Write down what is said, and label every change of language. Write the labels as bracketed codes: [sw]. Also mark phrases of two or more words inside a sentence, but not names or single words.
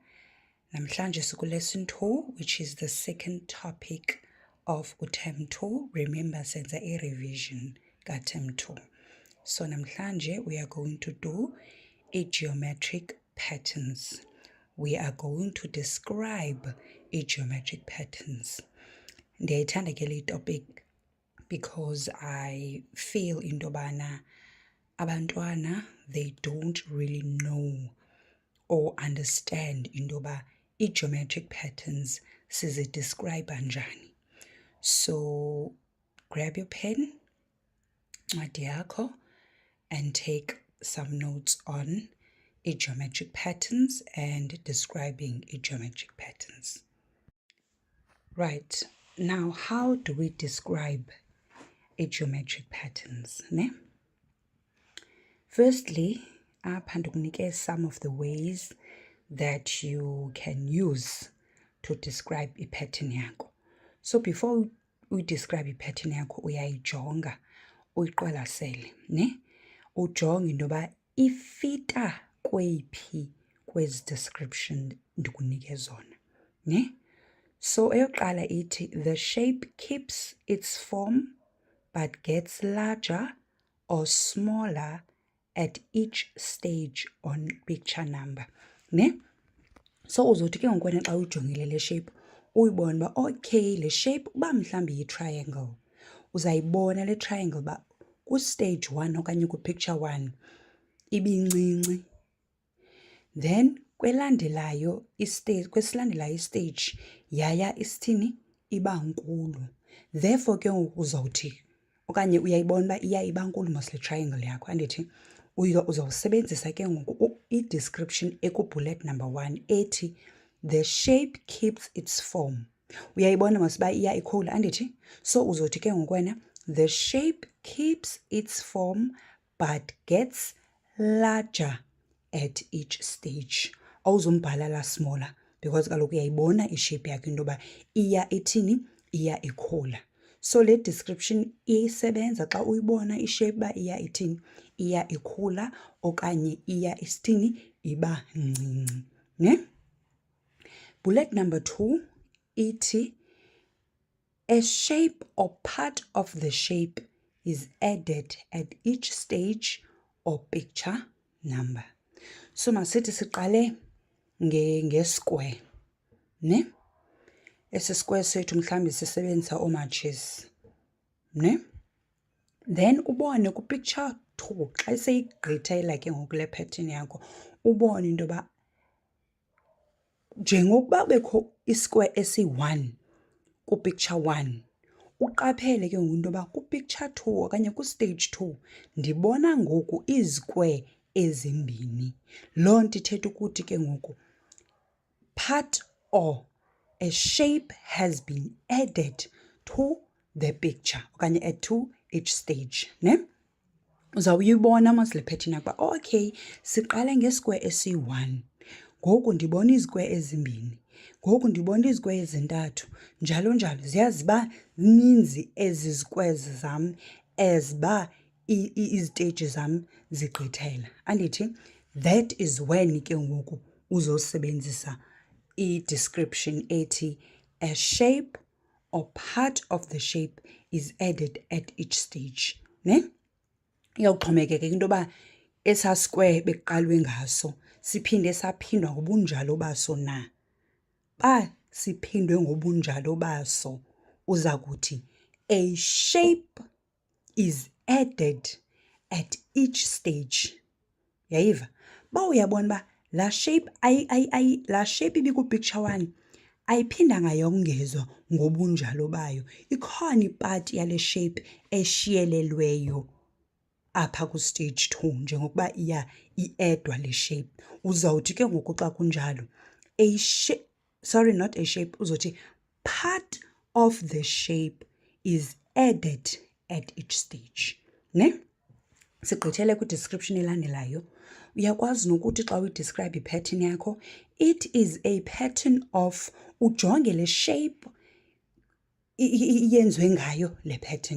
[xh] Namhlanje siku [en] lesson 2, which is the second topic of term 2. Remember, senza a revision ka term 2. So namhlanje we are going to do a geometric patterns. We are going to describe a geometric patterns. [xh] Ndiyayithanda ke le [en] topic because I feel [xh] into bana abantwana, [en] they don't really know or understand [xh] into ba [en] geometric patterns describe njani. So grab your pen, [xh] ncwadi yakho, [en] and take some notes on geometric patterns and describing geometric patterns. Right, now how do we describe geometric patterns, ne? Firstly, [xh] apha ndikunike [en] some of the ways that you can use to describe pattern yakho. [xh] So before we describe pattern yakho, uyayijonga, uyiqwalasele, ne? Ujonge into yoba ifita kweyiphi kwezi description ndikunike zona, ne? So eyokuqala ithi, [en] the shape keeps its form but gets larger or smaller at each stage on picture number, [xh] ne? So uzothi ke ngokwena xa uyijongile le shape uyibone ba okay, le shape uba mhlambi yi-triangle, uzayibona le triangle ba ku-stage 1 okanye ku-picture 1 ibincinci, then kwesilandelayo istage yaya isithini iba nkulu. Therefore ke ngoku uzawuthi okanye uyayibona uba iya iba nkulu mos le triangle yakho, andithi uzawusebenzisa ke ngoku i-description eku-bullet number 1 ethi [en] the shape keeps its form. [xh] Uyayibona mos uba iya ikhula, andithi? So uzothi ke ngoku wena, [en] the shape keeps its form but gets larger at each stage. [xh] Awuzumbhala la smaller because kaloku uyayibona ishape yakho into yoba iya ithini, iya ikhula. So le description isebenza xa uyibona ishape uba iya ithini, iya ikhula okanye iya isithini, iba ncinci, ne? [en] Bullet number 2 ithi, a shape or part of the shape is added at each stage or picture number. [xh] So masithi siqale nge-square, ne? Esi square sethu mhlambi sisebenzisa oomatshisi, ne? Then ubone ku-picture 2 xa seyigqithela ke ngoku le pattern yakho, ubone into yoba njengokuba bekho i-square esi-1 ku-picture 1, uqaphele ke ngoku into yoba ku-picture 2 okanye ku-stage 2 ndibona ngoku izikwe ezimbini. Loo nto ithetha ukuthi ke ngoku [en] part or a shape has been added to the picture okanye to each stage, [xh] ne? Uzawuyibona mos le pattern yakho uba okay, siqale ngesquare esi-1, ngoku ndibona izikwe ezimbini, ngoku ndibona izikwe ezintathu, njalo njalo. Ziba ninzi ezi squares zam eziba iziteji zam zigqithela, andithi? [en] That is when [xh] ke ngoku uzosebenzisa i-description ethi [en] a shape or part of the shape is added at each stage, [xh] ne? Iyawuxhomekeka into yoba esa square bekuqalwe ngaso siphinde saphindwa ngobunjalo baso na. Ba siphindwe ngobunjalo baso, uza kuthi [en] a shape is added at each stage. [xh] Yayiva? Ba uyabona ba la shape la shape ibiku-picture 1 ayiphindanga yongezwa ngobunjalo bayo. Ikhona ipati yale shape eshiyelelweyo apha ku-stage 2 njengokuba iya i-edwa le shape. Uzawuthi ke ngoku xa kunjalo [en] not a shape, uzothi part of the shape is added at each stage, [xh] ne? Sigqithele kwi-description elandelayo. Uyakwazi nokuthi xa uyidescribe i-pattern yakho, [en] it is a pattern of, [xh] ujonge le shape yenziwe ngayo le pattern.